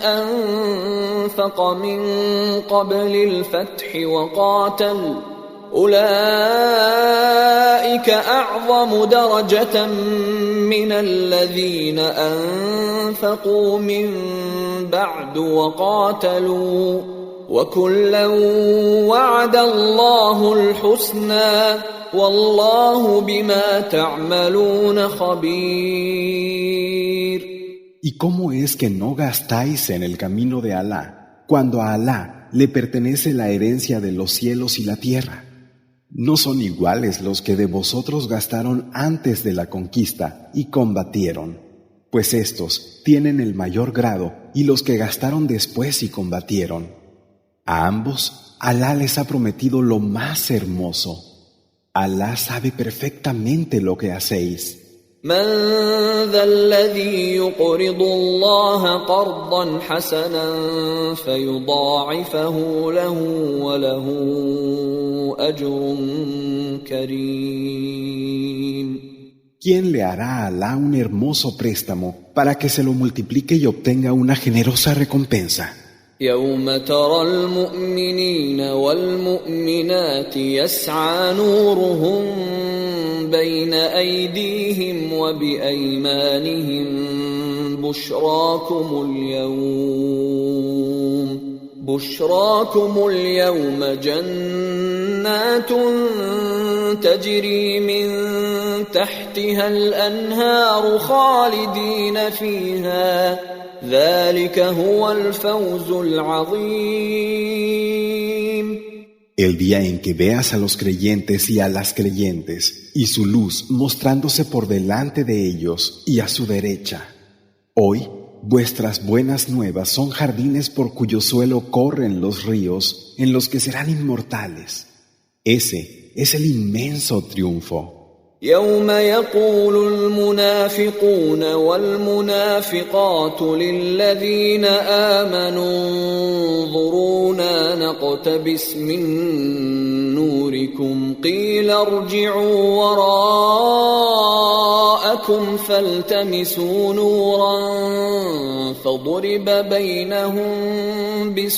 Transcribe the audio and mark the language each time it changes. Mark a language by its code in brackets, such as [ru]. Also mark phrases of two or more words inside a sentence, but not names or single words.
[ar] أنفق من قبل الفتح وقاتل أولئك أعظم درجة من الذين أنفقوا من بعد وقاتلوا وكلا وعد الله الحسنى والله بما تعملون خبير. [es] ¿Y cómo es que no gastáis en el camino de Alá, cuando a Alá le pertenece la herencia de los cielos y la tierra? ¿No son iguales los que de vosotros gastaron antes de la conquista y combatieron? Pues estos tienen el mayor grado y los que gastaron después y combatieron. A ambos, Alá les ha prometido lo más hermoso. Alá sabe perfectamente lo que hacéis. [ar] من ذا الذي يقرض الله قرضا حسنا فيضاعفه له وله أجر كريم. [es] ¿Quién le hará a Alá un hermoso préstamo para que se lo multiplique y obtenga una generosa recompensa? [ar] يوم ترى المؤمنين والمؤمنات يسعى نورهم بين أيديهم وبأيمانهم بشراكم اليوم جنات تجري من تحتها الأنهار خالدين فيها ذلك هو الفوز العظيم. [es] El día en que veas a los creyentes y a las creyentes, y su luz mostrándose por delante de ellos y a su derecha. Hoy, vuestras buenas nuevas son jardines por cuyo suelo corren los ríos, en los que serán inmortales. Ese es el inmenso triunfo. [ar] يوم يقول المنافقون والمنافقات للذين آمنوا انظرونا نقتبس من نوركم قيل ارجعوا وراءكم فالتمسوا نورا فضرب بينهم